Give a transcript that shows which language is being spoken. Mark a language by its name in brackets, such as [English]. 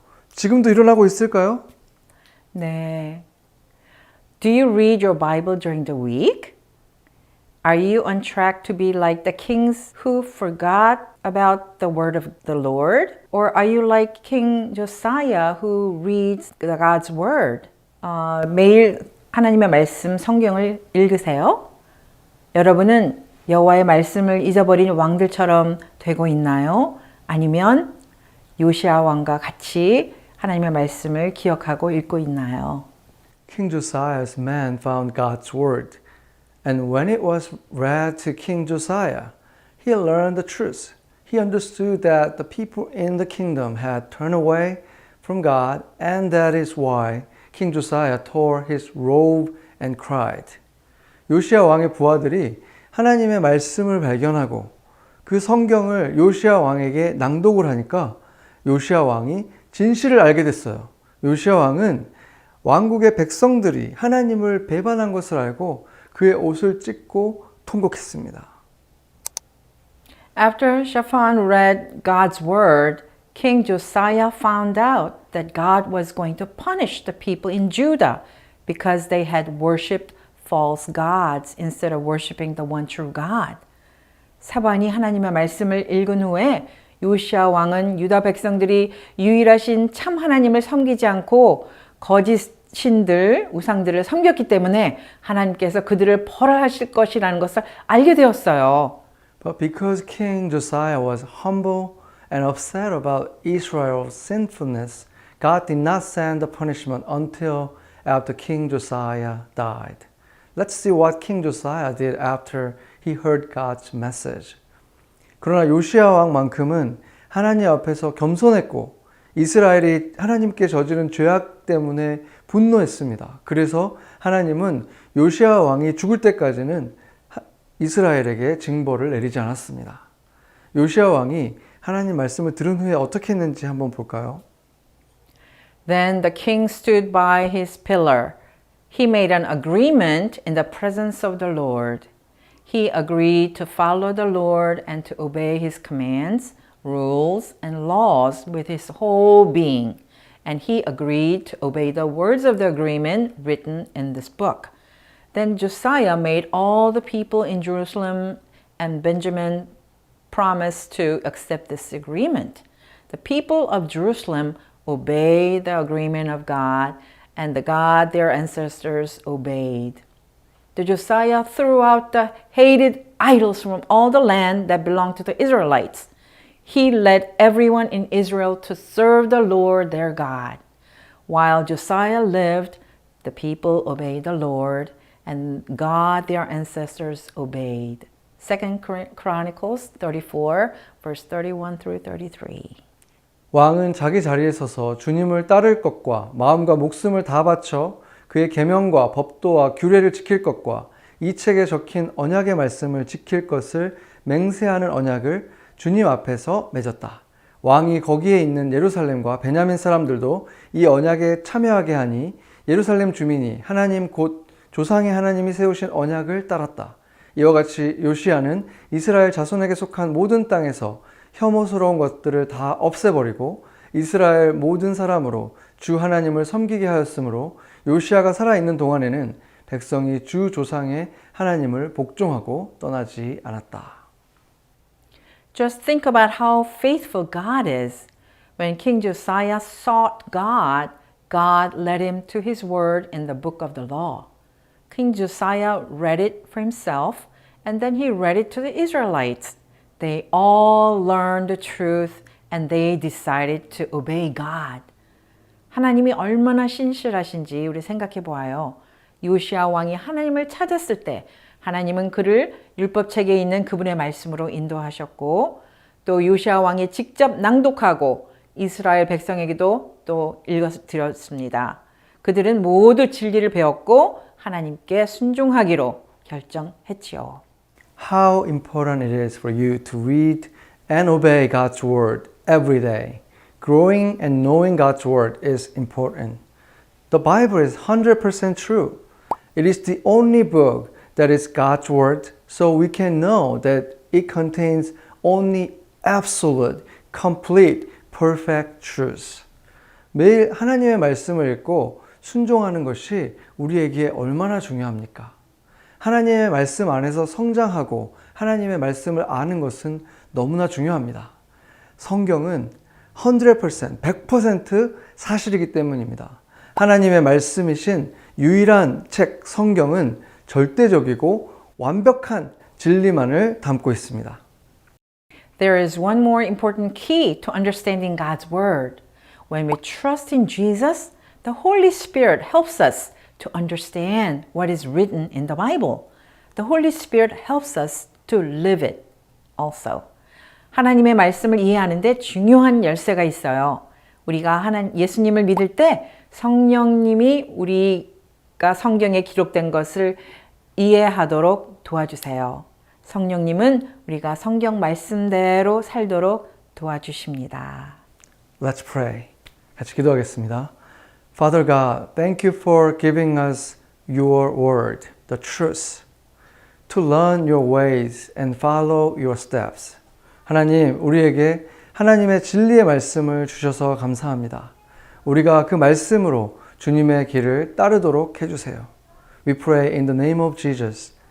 [Korean] 지금도 일어나고 있을까요? 네. [English] Do you read your Bible during the week? Are you on track to be like the kings who forgot about the word of the Lord? Or are you like King Josiah who reads God's word? [Korean] 매일 하나님의 말씀 성경을 읽으세요? 여러분은 여호와의 말씀을 잊어버린 왕들처럼 되고 있나요? 아니면 요시야 왕과 같이 하나님의 말씀을 기억하고 읽고 있나요? [English] King Josiah's men found God's word, and when it was read to King Josiah, he learned the truth. He understood that the people in the kingdom had turned away from God, and that is why King Josiah tore his robe and cried. [Korean] 요시야 왕의 부하들이 하나님의 말씀을 발견하고 그 성경을 요시야 왕에게 낭독을 하니까 요시야 왕이 진실을 알게 됐어요. 요시야 왕은 왕국의 백성들이 하나님을 배반한 것을 알고 그의 옷을 찢고 통곡했습니다. [English] After Shaphan read God's word, King Josiah found out that God was going to punish the people in Judah because they had worshipped false gods instead of worshiping the one true God. [Korean] 사반이 하나님의 말씀을 읽은 후에 요시야 왕은 유다 백성들이 유일하신 참 하나님을 섬기지 않고 거짓 신들, 우상들을 섬겼기 때문에 하나님께서 그들을 벌하실 것이라는 것을 알게 되었어요. [English] But because King Josiah was humble and upset about Israel's sinfulness, God did not send the punishment until after King Josiah died. Let's see what King Josiah did after he heard God's message. [Korean] 그러나 요시야 왕만큼은 하나님 앞에서 겸손했고 이스라엘이 하나님께 저지른 죄악 때문에 분노했습니다. 그래서 하나님은 요시야 왕이 죽을 때까지는 이스라엘에게 징벌을 내리지 않았습니다. 요시야 왕이 하나님 말씀을 들은 후에 어떻게 했는지 한번 볼까요? [English] Then the king stood by his pillar. He made an agreement in the presence of the Lord. He agreed to follow the Lord and to obey his commands, rules, and laws with his whole being. And he agreed to obey the words of the agreement written in this book. Then Josiah made all the people in Jerusalem and Benjamin promise to accept this agreement. The people of Jerusalem obeyed the agreement of God, and the God their ancestors obeyed. The Josiah threw out the hated idols from all the land that belonged to the Israelites. he led everyone in Israel to serve the Lord their God. While Josiah lived, the people obeyed the Lord, and God their ancestors obeyed. 2 Chronicles 34, verse 31 through 33. [Korean] 왕은 자기 자리에 서서 주님을 따를 것과 마음과 목숨을 다 바쳐 그의 계명과 법도와 규례를 지킬 것과 이 책에 적힌 언약의 말씀을 지킬 것을 맹세하는 언약을 주님 앞에서 맺었다. 왕이 거기에 있는 예루살렘과 베냐민 사람들도 이 언약에 참여하게 하니 예루살렘 주민이 하나님 곧 조상의 하나님이 세우신 언약을 따랐다. 이와 같이 요시야는 이스라엘 자손에게 속한 모든 땅에서 혐오스러운 것들을 다 없애버리고 이스라엘 모든 사람으로 주 하나님을 섬기게 하였으므로 요시야가 살아있는 동안에는 백성이 주 조상의 하나님을 복종하고 떠나지 않았다. [English] Just think about how faithful God is. When King Josiah sought God, God led him to his word in the book of the law. King Josiah read it for himself, and then he read it to the Israelites. They all learned the truth, and they decided to obey God. [Korean] 하나님이 얼마나 신실하신지 우리 생각해 보아요. 요시야 왕이 하나님을 찾았을 때 하나님은 그를 율법책에 있는 그분의 말씀으로 인도하셨고 또 요시야 왕이 직접 낭독하고 이스라엘 백성에게도 또 읽어드렸습니다. 그들은 모두 진리를 배웠고 하나님께 순종하기로 결정했지요. [English] How important it is for you to read and obey God's word every day. Growing and knowing God's word is important. The Bible is 100% true. It is the only book that is God's word, so we can know that it contains only absolute, complete, perfect truth. [Korean] 매일 하나님의 말씀을 읽고 순종하는 것이 우리에게 얼마나 중요합니까? 하나님의 말씀 안에서 성장하고 하나님의 말씀을 아는 것은 너무나 중요합니다. 성경은 100% 사실이기 때문입니다. 하나님의 말씀이신 유일한 책 성경은 절대적이고 완벽한 진리만을 담고 있습니다. [English] There is one more important key to understanding God's word. When we trust in Jesus, the Holy Spirit helps us to understand what is written in the Bible. The Holy Spirit helps us to live it also. [Korean] 하나님의 말씀을 이해하는데 중요한 열쇠가 있어요. 우리가 예수님을 믿을 때 성령님이 우리가 성경에 기록된 것을 이해하도록 도와주세요. 성령님은 우리가 성경 말씀대로 살도록 도와주십니다. [English] Let's pray. [Korean] 같이 기도하겠습니다. [English] Father God, thank you for giving us your word, the truth, to learn your ways and follow your steps. [Korean] 하나님, 우리에게 하나님의 진리의 말씀을 주셔서 감사합니다. 우리가 그 말씀으로 주님의 길을 따르도록 해주세요. [English] We pray in the name of Jesus.